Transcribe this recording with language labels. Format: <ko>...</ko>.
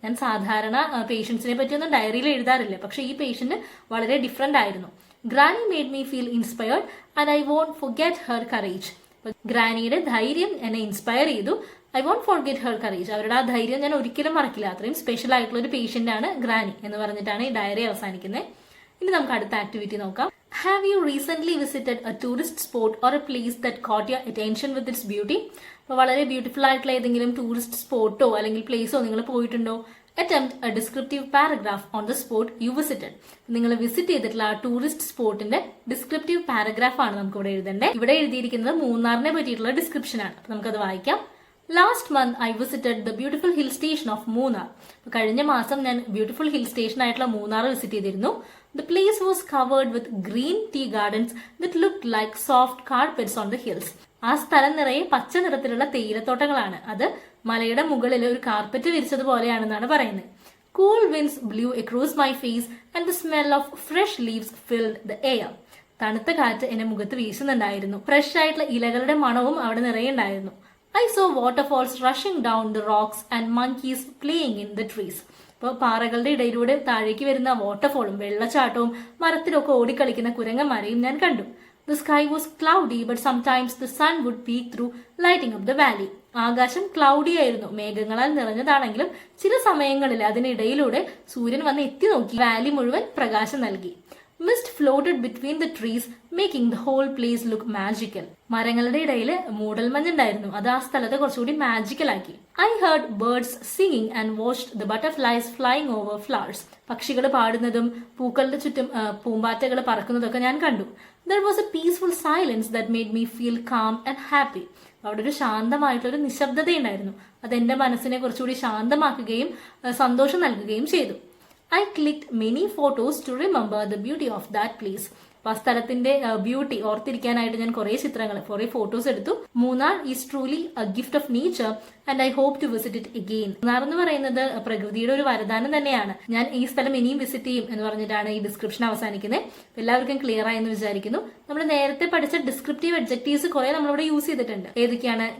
<ml>ഞാൻ സാധാരണ പേഷ്യൻസിനെ പറ്റിയൊന്നും ഡയറിയിൽ എഴുതാറില്ല, പക്ഷെ ഈ പേഷ്യന്റ് വളരെ ഡിഫറെന്റ് ആയിരുന്നു.</ml> <en>Granny made me feel inspired and I won't forget her courage.</en> <ml>ഗ്രാനിയുടെ ധൈര്യം എന്നെ ഇൻസ്പയർ ചെയ്തു.</ml> <en>I won't forget her courage.</en> <ml>അവരുടെ ആ ധൈര്യം ഞാൻ ഒരിക്കലും മറക്കില്ല. അത്രയും സ്പെഷ്യൽ ആയിട്ടുള്ള ഒരു പേഷ്യന്റ് ആണ് ഗ്രാനി എന്ന് പറഞ്ഞിട്ടാണ് ഈ ഡയറി അവസാനിക്കുന്നത്. ഇനി നമുക്ക് അടുത്ത ആക്ടിവിറ്റി നോക്കാം.</ml> <en>Have you recently visited a tourist spot or a place that caught your attention with its beauty?</en> <ml>അപ്പോൾ വളരെ ബ്യൂട്ടിഫുൾ ആയിട്ടുള്ള ഏതെങ്കിലും ടൂറിസ്റ്റ് സ്പോട്ടോ അല്ലെങ്കിൽ പ്ലേസോ നിങ്ങൾ പോയിട്ടുണ്ടോ?</ml> <en>Attempt a descriptive paragraph on the spot you visited.</en> <ml>നിങ്ങൾ വിസിറ്റ് ചെയ്തിട്ടുള്ള ആ ടൂറിസ്റ്റ് സ്പോട്ടിന്റെ ഡിസ്ക്രിപ്റ്റീവ് പാരഗ്രാഫ് ആണ് നമുക്ക് ഇവിടെ എഴുതേണ്ടത്. ഇവിടെ എഴുതിയിരിക്കുന്നത് മൂന്നാറിനെ പറ്റിയിട്ടുള്ള ഡിസ്ക്രിപ്ഷൻ ആണ്. അപ്പൊ നമുക്കത് വായിക്കാം.</ml> <en>Last month I visited the beautiful hill station of Munnar.</en> <ml>കഴിഞ്ഞ മാസം ഞാൻ ബ്യൂട്ടിഫുൾ ഹിൽ സ്റ്റേഷൻ ആയിട്ടുള്ള മൂന്നാർ വിസിറ്റ് ചെയ്തിരുന്നു.</ml> <en>The place was covered with green tea gardens that looked like soft carpets on the hills.</en> <ml>ആ സ്ഥലം നിറയെ പച്ച നിറത്തിലുള്ള തേയിലത്തോട്ടങ്ങളാണ്. അത് മലയുടെ മുകളിൽ ഒരു കാർപ്പറ്റ് വിരിച്ചതുപോലെയാണെന്നാണ് പറയുന്നത്.</ml> <en>Cool winds blew across my face and the smell of fresh leaves filled the air.</en> <ml>തണുത്ത കാറ്റ് എന്റെ മുഖത്ത് വീശുന്നുണ്ടായിരുന്നു. ഫ്രഷ് ആയിട്ടുള്ള ഇലകളുടെ മണവും അവിടെ നിറയെ ഉണ്ടായിരുന്നു.</ml> <en>I saw waterfalls rushing down the rocks and monkeys playing in the trees.</en> <ml>ഇപ്പോൾ പാറകളുടെ ഇടയിലൂടെ താഴേക്ക് വരുന്ന വാട്ടർഫോളും വെള്ളച്ചാട്ടവും മരത്തിലൊക്കെ ഓടിക്കളിക്കുന്ന കുരങ്ങന്മാരെയും ഞാൻ കണ്ടു.</ml> <en>The sky was cloudy, but sometimes the sun would peek through, lighting up the valley.</en> <ml>ആകാശം ക്ലൗഡി ആയിരുന്നു, മേഘങ്ങളാൽ നിറഞ്ഞതാണെങ്കിലും ചില സമയങ്ങളിൽ അതിനിടയിലൂടെ സൂര്യൻ വന്ന് എത്തി നോക്കി വാലി മുഴുവൻ പ്രകാശം നൽകി.</ml> <en>Mist floated between the trees, making the whole place look magical.</en> <ml>മരങ്ങളുടെ ഇടയിൽ മൂടൽമഞ്ഞുണ്ടായിരുന്നു. അത് ആ സ്ഥലത്തെ കുറച്ചുകൂടി മാജിക്കൽ ആക്കി.</ml> <en>I heard birds singing and watched the butterflies flying over flowers.</en> <ml>പക്ഷികൾ പാടുന്നതും പൂക്കളുടെ ചുറ്റും പൂമ്പാറ്റകൾ പറക്കുന്നതൊക്കെ ഞാൻ കണ്ടു.</ml> <en>There was a peaceful silence that made me feel calm and happy.</en> <ml>അവിടെ ഒരു ശാന്തമായിട്ടൊരു നിശബ്ദതയുണ്ടായിരുന്നു. അത് എന്റെ മനസ്സിനെ കുറച്ചുകൂടി ശാന്തമാക്കുകയും സന്തോഷം നൽകുകയും ചെയ്തു.</ml> <en>I clicked many photos to remember the beauty of that place.</en> <ml>ആ സ്ഥലത്തിന്റെ ബ്യൂട്ടി ഓർത്തിരിക്കാനായിട്ട് ഞാൻ കുറെ ഫോട്ടോസ് എടുത്തു.</ml> <en>Munnar is truly a gift of nature and I hope to visit it again.</en> <ml>Munnar എന്ന് പറയുന്നത് പ്രകൃതിയുടെ ഒരു വരദാനം തന്നെയാണ്. ഞാൻ ഈ സ്ഥലം ഇനിയും വിസിറ്റ് ചെയ്യും എന്ന് പറഞ്ഞിട്ടാണ് ഈ ഡിസ്ക്രിപ്ഷൻ അവസാനിക്കുന്നത്. എല്ലാവർക്കും ക്ലിയർ ആയെന്ന് വിചാരിക്കുന്നു. നമ്മൾ നേരത്തെ പഠിച്ച ഡിസ്ക്രിപ്റ്റീവ് അഡ്ജക്റ്റീവ്സ് കുറെ നമ്മളിവിടെ യൂസ് ചെയ്തിട്ടുണ്ട്. ഏതൊക്കെയാണ്?</ml>